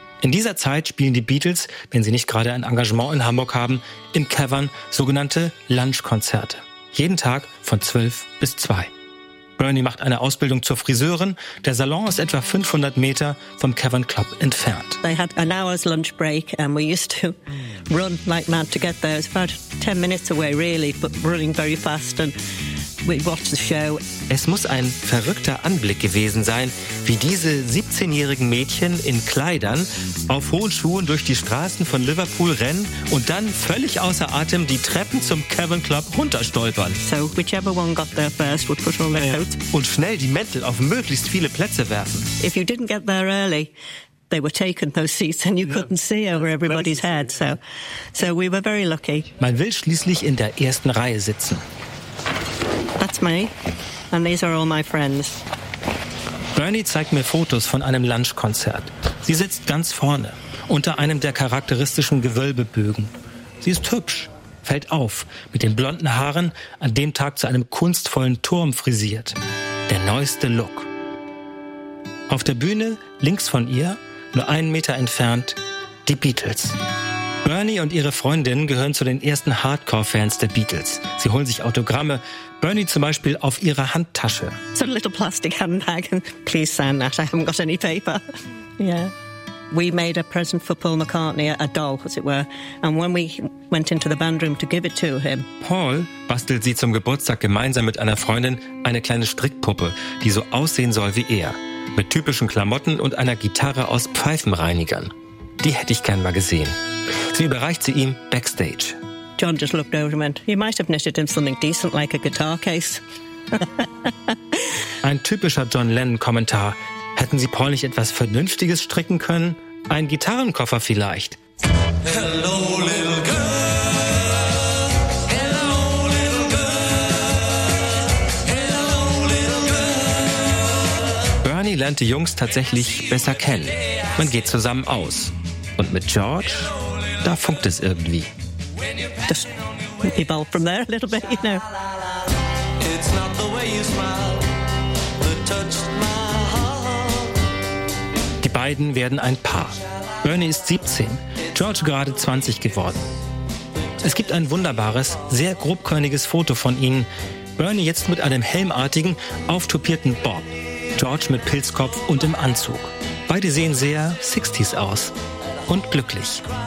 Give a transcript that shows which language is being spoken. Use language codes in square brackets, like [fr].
[de] In dieser Zeit spielen die Beatles, wenn sie nicht gerade ein Engagement in Hamburg haben, im Cavern sogenannte Lunchkonzerte. Jeden Tag von 12 bis 2. Bernie macht eine Ausbildung zur Friseurin. Der Salon ist etwa 500 Meter vom Cavern Club entfernt. [en] They had an hour's lunch break and we used to run like mad to get there. It was about 10 minutes away really, but running very fast and we watched the show. [de] Es muss ein verrückter Anblick gewesen sein, wie diese 17-jährigen Mädchen in Kleidern auf hohen Schuhen durch die Straßen von Liverpool rennen und dann völlig außer Atem die Treppen zum Cavern Club runterstolpern. [en] So whichever one got there first would push all their coats. [de] Und schnell die Mäntel auf möglichst viele Plätze werfen. [en] If you didn't get there early, they were taken those seats and you couldn't see over everybody's head. So we were very lucky. [de] Man will schließlich in der ersten Reihe sitzen. [en] That's me. And these are all my friends. [de] Bernie zeigt mir Fotos von einem Lunchkonzert. Sie sitzt ganz vorne, unter einem der charakteristischen Gewölbebögen. Sie ist hübsch, fällt auf, mit den blonden Haaren, an dem Tag zu einem kunstvollen Turm frisiert. Der neueste Look. Auf der Bühne, links von ihr, nur einen Meter entfernt, die Beatles. Bernie und ihre Freundin gehören zu den ersten Hardcore-Fans der Beatles. Sie holen sich Autogramme. Bernie zum Beispiel auf ihrer Handtasche. [en] So a little plastic handbag. Please sign that. I haven't got any paper. Yeah. we made a present for Paul McCartney, a doll, as it were. And when we went into the band room to give it to him... [de] Paul bastelt sie zum Geburtstag gemeinsam mit einer Freundin eine kleine Strickpuppe, die so aussehen soll wie er. Mit typischen Klamotten und einer Gitarre aus Pfeifenreinigern. Die hätte ich gern mal gesehen. Sie überreicht sie ihm backstage. John just looked over and went, you might have knitted him something decent like a guitar case. Ein typischer John Lennon-Kommentar. Hätten Sie Paul nicht etwas Vernünftiges stricken können? Ein Gitarrenkoffer vielleicht? [en] Hello, little girl. [de] Bernie lernt die Jungs tatsächlich besser kennen. Man geht zusammen aus. Und mit George, da funkt es irgendwie. [en] Just evolve from there a little bit, you know. It's not the way you smile that touched my heart. [de] Die beiden werden ein Paar. Bernie ist 17, George gerade 20 geworden. Es gibt ein wunderbares, sehr grobkörniges Foto von ihnen. Bernie jetzt mit einem helmartigen, auftopierten Bob. George mit Pilzkopf und im Anzug. Beide sehen sehr 60s aus und glücklich.